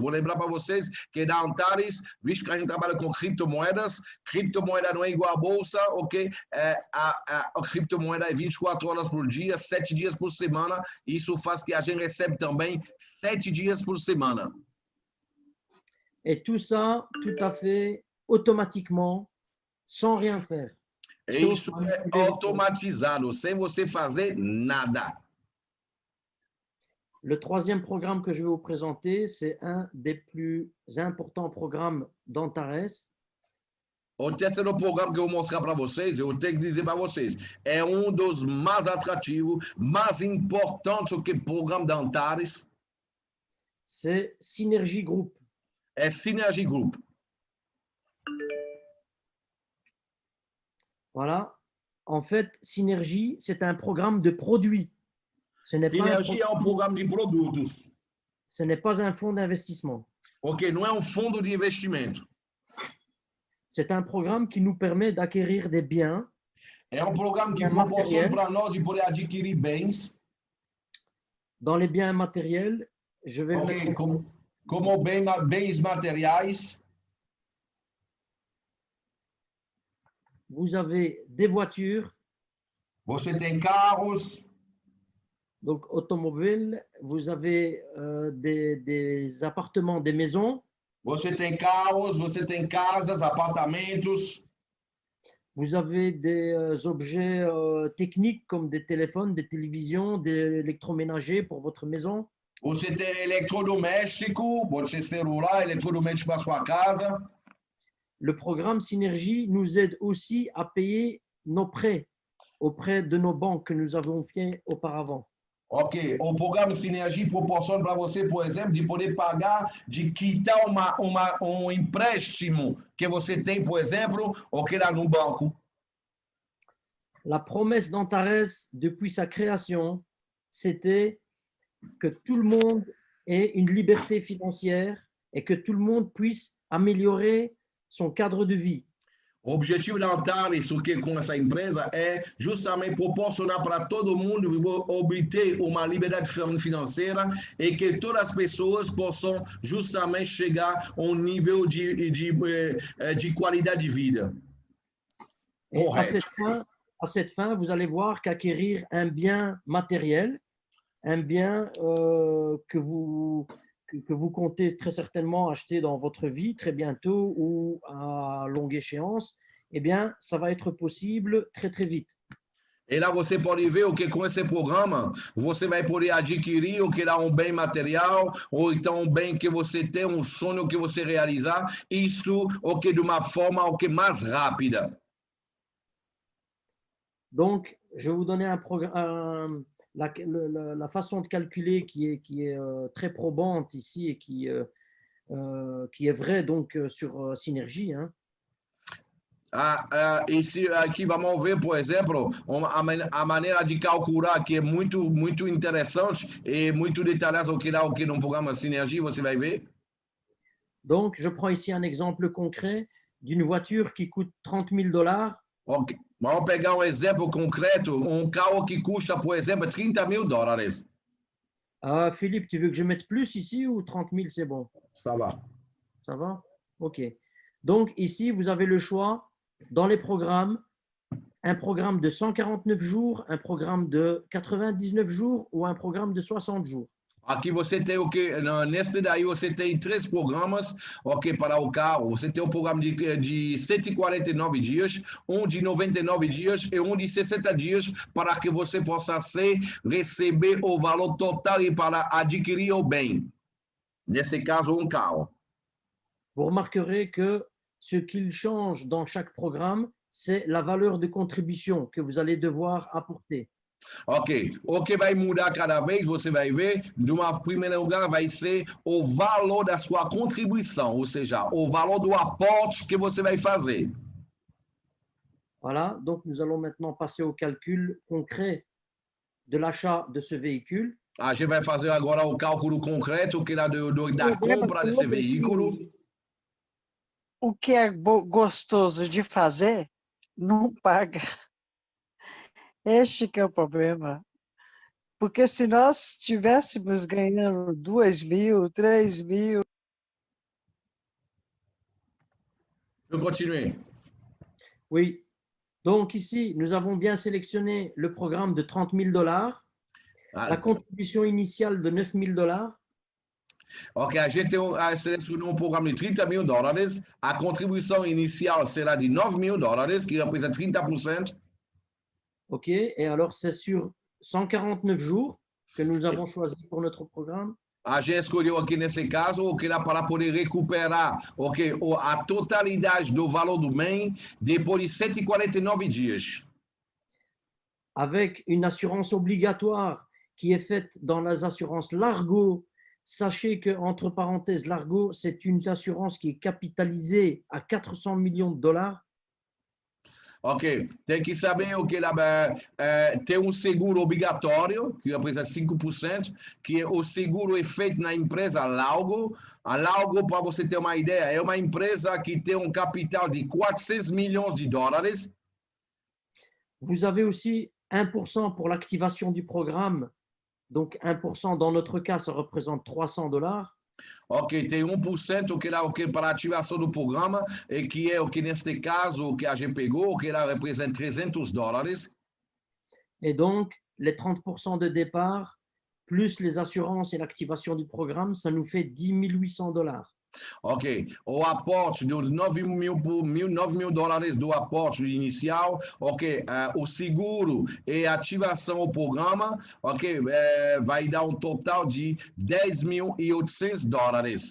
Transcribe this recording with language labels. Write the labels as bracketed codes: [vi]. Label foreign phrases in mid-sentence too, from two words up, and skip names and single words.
[pt] Vou lembrar para vocês que da Antares, visto que a gente trabalha com criptomoedas, criptomoeda não é igual à bolsa, ok? A criptomoeda é 24 horas por dia, 7 dias por semana, isso faz que a gente recebe também 7 dias por semana. [fr] Et tout ça, tout à fait automatiquement, sans rien faire. [pt] E isso é automatizado, sem você fazer nada. [fr] Le troisième programme que je vais vous présenter, c'est un des plus importants programmes d'Antares. [pt] O terceiro programa que eu vou mostrar para vocês, eu tenho que dizer para vocês, é dos mais atrativos, mais importantes do que o programa da Antares. [fr] C'est Synergy Group. [pt] É Synergy Group. [fr] Voilà. En fait, Synergy, c'est un programme de produits. Ce n'est [pt] Synergy é programma de produtos. [fr] ce n'est pas un fonds d'investissement. [pt] Ok, não é fundo de investimento. [fr] C'est un programme qui nous permet d'acquérir des biens. [pt] É programa que É proporciona material. para nós de poder adquirir bens, [fr] Dans les biens matériels, je vais ok, mettre [pt] como bens materiais. [fr] vous avez des voitures, [pt] Você tem carros, [fr] donc automobiles, vous avez des appartements, des maisons, [pt] você tem carros, você tem casas, apartamentos, [fr] vous avez des objets techniques comme des téléphones, des télévisions, des électroménagers pour votre maison. [pt] você tem eletrodoméstico, você celular, eletrodoméstico para sua casa. [fr] Le programme Synergie nous aide aussi à payer nos prêts auprès de nos banques que nous avons fait auparavant. [pt] Ok, o programa Sinergia proporciona para você, por exemplo, de poder pagar, de quitar empréstimo que você tem, por exemplo, ou que lá no banco. [fr] La promesse d'Antares, depuis sa création, c'était que tout le monde ait une liberté financière et que tout le monde puisse améliorer son cadre de vie. [pt] O objetivo da Antares, com essa empresa, é justamente proporcionar para todo mundo obter uma liberdade financeira e que todas as pessoas possam justamente chegar a um nível de qualidade de vida. [fr] Et à cette fin, vous allez voir qu'acquérir un bien matériel, un bien que vous comptez très certainement acheter dans votre vie très bientôt ou à longue échéance, eh bien, ça va être possible très, très vite. [pt] E lá você pode ver o que com esse programa você vai poder adquirir o que é bem material ou então um bem que você tem, um sonho que você realizar, isso o que de uma forma o que mais rápida. [fr] Donc, je vais vous donner la façon de calculer qui est très probante ici et qui est vraie donc sur Synergie. Hein. [pt] Esse aqui vamos ver, por exemplo, a maneira de calcular que é muito interessante e muito detalhada o que no programa Synergie você vai ver. [fr] Donc, je prends ici un exemple concret d'une voiture qui coûte $30,000. [pt] Ok, vamos pegar exemplo concreto, carro que custa, por exemplo, $30,000. [fr] Philippe, tu veux que je mette plus ici ou 30 000, c'est bon? Ça va. Ça va? Ok. Donc, ici, vous avez le choix dans les programmes, un programme de 149 jours, un programme de 99 jours ou un programme de 60 jours. [pt] Aqui você tem o que, neste daí você tem 3 programas, ok, para o carro. Você tem um programa de 149 dias, um de 99 dias e um de 60 dias para que você possa receber o valor total e para adquirir o bem. Nesse caso, um carro. [fr] Vous remarquerez que ce qu'il change dans chaque programme, c'est la valeur de contribution que vous allez devoir apporter. [pt] Ok, o que vai mudar cada vez, você vai ver, de uma primeira lugar, vai ser o valor da sua contribuição, ou seja, o valor do aporte que você vai fazer. [fr] Voilà, donc nous allons maintenant passer au calcul concret de l'achat de ce véhicule. [pt] A gente vai fazer agora o cálculo concreto que é da compra desse veículo. O que é gostoso de fazer, não paga. Este que é o problema. Porque se nós estivéssemos ganhando 2.000, 3.000... [fr] Je continue. Oui. Donc ici, nous avons bien sélectionné le programme de $30,000, la contribution initiale de $9,000. [pt] Ok, a gente selecionou programa de $30,000. A contribuição inicial será de $9,000, que representa 30%. [fr] Ok, et alors c'est sur 149 jours que nous avons choisi pour notre programme. [pt] A gente escolheu aqui nesse caso o que era para poder recuperar a totalidade do valor do bem depois de 149 dias. [fr] Avec une assurance obligatoire qui est faite dans les assurances Largo. Sachez que, entre parenthèses, Largo, c'est une assurance qui est capitalisée à $400 millions. [pt] Ok, tem que saber o que lá tem seguro obrigatório, que representa 5%, que o seguro é feito na empresa Laugo. A Laugo, para você ter uma ideia, é uma empresa que tem um capital de 400 milhões de dólares. [fr] Vous avez aussi 1% pour l'activation du programme. Donc 1% dans notre cas, ça représente $300. [pt] Ok, tem 1% que lá o que para a ativação do programa, e que é o que neste caso o que a gente pegou, que lá representa $300. [fr] Et donc, les 30% de départ, plus les assurances et l'activation du programme, ça nous fait $10 800. [pt] Ok, o aporte dos 9 mil dólares do aporte inicial, ok, o seguro e ativação do programa, ok, vai dar um total de $10.800,